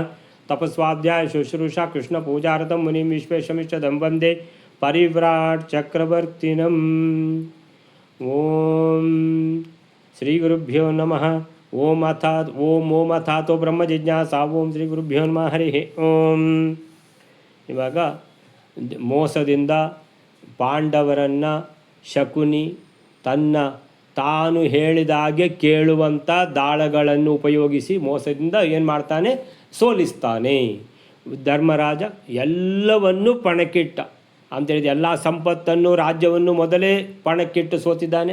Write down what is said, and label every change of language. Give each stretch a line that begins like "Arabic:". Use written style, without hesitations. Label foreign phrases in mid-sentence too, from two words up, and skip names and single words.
Sanskrit: तपस्वाध्याय शुश्रूषा कृष्णपूजारतं मुनिं विश्वेशमिष्टदं वन्दे परिव्राट् चक्रवर्तिनम्। ओम श्री गुरुभ्यो नमः। ओम अथातो ब्रह्म जिज्ञासा। ओम ಶ್ರೀ ಗುರುಭ್ಯೋ ನಮಃ ಹರಿ ಓಂ.
Kannada: ಇವಾಗ ಮೋಸದಿಂದ ಪಾಂಡವರನ್ನು ಶಕುನಿ ತಾನು ಹೇಳಿದಾಗೆ ಕೇಳುವಂಥ ದಾಳಗಳನ್ನು ಉಪಯೋಗಿಸಿ ಮೋಸದಿಂದ ಏನು ಮಾಡ್ತಾನೆ, ಸೋಲಿಸ್ತಾನೆ. ಧರ್ಮರಾಜ ಎಲ್ಲವನ್ನೂ ಪಣಕ್ಕಿಟ್ಟ ಅಂತೇಳಿದ ಎಲ್ಲ ಸಂಪತ್ತನ್ನು ರಾಜ್ಯವನ್ನು ಮೊದಲೇ ಪಣಕ್ಕಿಟ್ಟು ಸೋತಿದ್ದಾನೆ.